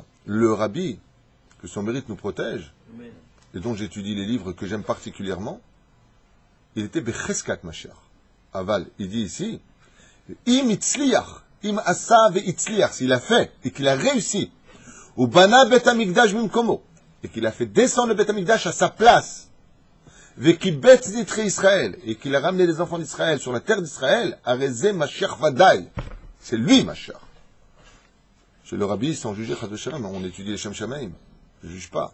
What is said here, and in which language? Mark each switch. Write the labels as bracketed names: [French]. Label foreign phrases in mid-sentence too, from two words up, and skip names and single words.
[French] Le rabbi, que son mérite nous protège, et dont j'étudie les livres que j'aime particulièrement, il était [Hebrew] בחזקת משיח. Aval, [French] il dit ici, [Hebrew] אם הצליח אם עשה והצליח, [French] s'il a fait et qu'il a réussi, [Hebrew] ובנה בית המקדש במקומו, [French] et qu'il a fait descendre le [Hebrew] בית המקדש [French] à sa place, [Hebrew] וקיבץ נדחי ישראל, [French] et qu'il a ramené les enfants d'Israël sur la terre d'Israël, [Hebrew] הרי זה משיח ודאי, [French] c'est lui Mashiach. Chez le rabbi, sans juger, [Hebrew] חס ושלום, [French] on étudie les [Hebrew] שם שמים, [French] je ne juge pas.